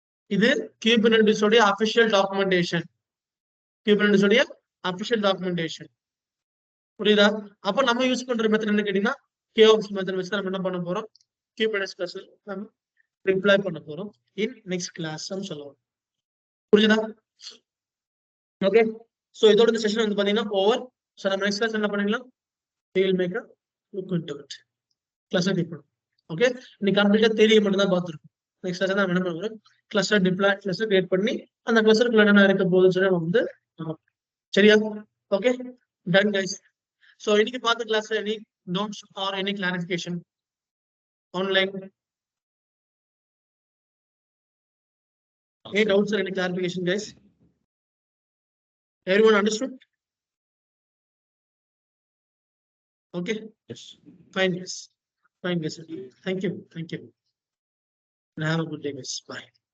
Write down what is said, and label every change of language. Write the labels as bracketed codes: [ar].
[ta] இது Kubernetes உடைய official documentation. Kubernetes உடைய அபிஷியல் டாக்குமெண்டேஷன். புரியுதா? அப்ப நம்ம யூஸ் பண்ற மெத்தட் என்ன கேட்டீங்கன்னா KOPS மெத்தட் வச்சு நம்ம என்ன பண்ண போறோம், Kubernetes cluster நம்ம டிப்ளாய் பண்ண போறோம் இன் நெக்ஸ்ட் கிளாஸ் சொல்லுவோம். புரியுதா? ஓகே. சோ இதோட இந்த செஷன் வந்து பாத்தீங்கன்னா ஓவர். சோ நம்ம நெக்ஸ்ட் கிளாஸ் என்ன பண்ணிடலாம், [en] we will make a look into it. [ta] Cluster deploy. Okay. இன்னைக்கு கம்ப்ளீட்டா தியரி மட்டும் தான் பார்த்திருக்கோம். நெக்ஸ்ட் கிளாஸ் நம்ம என்ன பண்ணுவோம், கிளஸ்டர் டிப்ளாய், கிளஸ்டர் கிரியேட் பண்ணி அந்த கிளஸ்டருக்குள்ள என்ன இருக்க போகுதுன்னு சொல்லி நம்ம வந்து சரியா? [en] Okay, done guys. So [ta] இன்னைக்கு பார்த்த கிளாஸ்ல [en] Any notes or any clarification online? Any doubts or any clarification, guys? Everyone understood? Okay. Yes. Fine, guys. Fine, guys. Thank you. And have a good day, guys. Bye.